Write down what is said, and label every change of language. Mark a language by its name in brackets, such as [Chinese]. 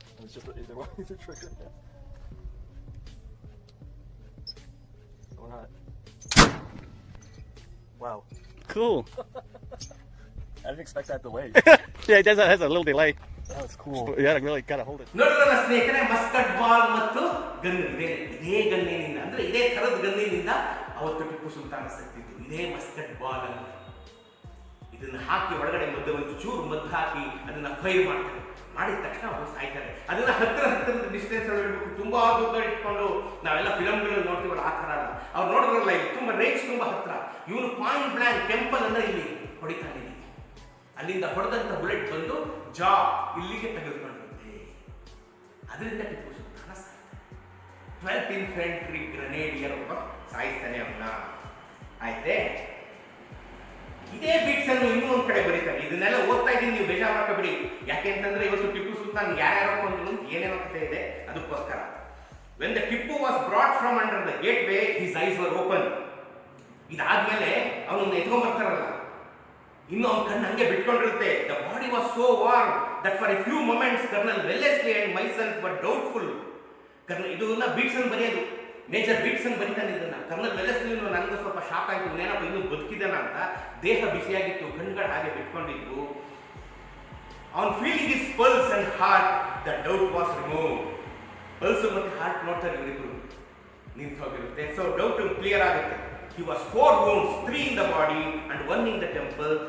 [English] It's just either one, either trigger. Yeah. Or not. Wow. Cool. I didn't expect that delay. Yeah, it has a little delay. That was cool. You gotta really gotta hold it. [Kannada] ನೋಡಿದ್ರಲ್ಲ ಸ್ನೇಹಿತರೆ, Muscat ball ಮತ್ತು gun ಇದೇ ಗನ್ನಿನಿಂದ, ಅಂದ್ರೆ ಇದೇ ಥರದ ಗನ್ನಿನಿಂದ ಅವತ್ತು ಟಿಪ್ಪು ಸುಲ್ತಾನ ಸತ್ತಿದ್ದು. ಇದೇ Muscat ball ಅಂತ. ಇದನ್ನ ಹಾಕಿ ಒಳಗಡೆ ಒಂದು ಚೂರು ಮದ್ದು ಹಾಕಿ ಅದನ್ನ ಫೈರ್ ಮಾಡ್ತಾರೆ. ಮಾಡಿದ ತಕ್ಷಣ ಅವರು ಸಾಯ್ತಾರೆ. ಅದನ್ನ ಹತ್ತಿರದ ಡಿಸ್ಟೆನ್ಸ್ ಅಲ್ಲಿ ಇಡಬೇಕು. ತುಂಬಾ ದೂರ ಇಟ್ಕೊಂಡು ನಾವೆಲ್ಲ ಫಿಲಮ್ಗಳಲ್ಲಿ ನೋಡ್ತೀವಲ್ಲ ಆ ಥರ ಅಲ್ಲ. ಅವ್ರು ನೋಡಿದ್ರಲ್ಲ, ಇಲ್ಲಿ ತುಂಬಾ ರೇಂಜ್ ತುಂಬಾ ಹತ್ರ. ಇವನು ಪಾಯಿಂಟ್ ಬ್ಲಾಂಕ್ ಟೆಂಪಲ್ ಅಂದ್ರೆ ಇಲ್ಲಿ ಹೊಡಿತಾನೆ. ಅಲ್ಲಿಂದ ಹೊಡೆದಂತ ಬುಲೆಟ್ ಬಂದು ಜಾ ಇಲ್ಲಿಗೆ ತೆಗೆದುಕೊಂಡಿರುತ್ತೆ. ಅದರಿಂದ ಟಿಪ್ಪು ಸುಲ್ತಾನ ಸಾಯ್ತಾನೆ. 12th ಇನ್ಫೆಂಟ್ರಿ ಗ್ರೆನೇಡಿಯರ್ ಒಬ್ಬ ಸಾಯಿಸ್ತಾನೆ ಅವನ್ನ. ಆಯ್ತೆ, ಇದೇ ಬೀಟ್ಸ್ ಅನ್ನು ಇನ್ನೂ ಒಂದ್ ಕಡೆ ಬರೀತಾರೆ. ಇದನ್ನೆಲ್ಲ ಓದ್ತಾ ಇದ್ದೀನಿ, ನೀವು ಬೇಜಾರು ಮಾಡ್ಕೋಬೇಡಿ. ಯಾಕೆಂತಂದ್ರೆ ಇವತ್ತು ಟಿಪ್ಪು ಸುಲ್ತಾನ್ ಯಾರ್ಯಾರೋ ಕೊಂದ್ರು ಏನೇನೋ ಕಥೆ ಇದೆ, ಅದಕ್ಕೋಸ್ಕರ. [English] When the Tippu was brought from under the gateway, his eyes were open. [Kannada] ಇದಾದ್ಮೇಲೆ ಅವನನ್ನ ಎತ್ಕೊಂಡ್ ಬರ್ತಾರಲ್ಲ, ಇನ್ನು ಅವನ ಕಣ್ಣು ಹಂಗೆ ಬಿಟ್ಕೊಂಡಿರುತ್ತೆ. [English] The body was so warm that for a few moments colonel Wellesley and myself were doubtful. [Kannada] ಇದನ್ನ ಬೀಟ್ಸನ್ ಬರೆಯೋದು, ಮೇಜರ್ ಬೀಟ್ಸನ್ ಬರೀತಾನೆ ಇದನ್ನ. ಕರ್ನಲ್ ವೆಲ್ಲೆಸ್ಲಿ ನನಗೂ ಸ್ವಲ್ಪ ಶಾಕ್ ಆಯ್ತು, ಇನ್ನೇನಪ್ಪ ಇನ್ನೂ ಬದುಕಿದಾನ ಅಂತ. ದೇಹ ಬಿಸಿಯಾಗಿತ್ತು, ಕಣ್ಗಳು ಹಾಗೆ ಬಿಟ್ಕೊಂಡಿದ್ರು. [English] ಅವನ್ feeling his pulse and heart, the doubt was remove. [Kannada] Pulse ಮತ್ತೆ ಹಾರ್ಟ್ ನೋಡ್ತಾರೆ ಇವರಿಬ್ರು, ನಿಂತು ಹೋಗಿರುತ್ತೆ. ಸೊ ಡೌಟ್ ಕ್ಲಿಯರ್ ಆಗುತ್ತೆ. [English] He was 4 wounds, 3 in the body and 1 in the temple.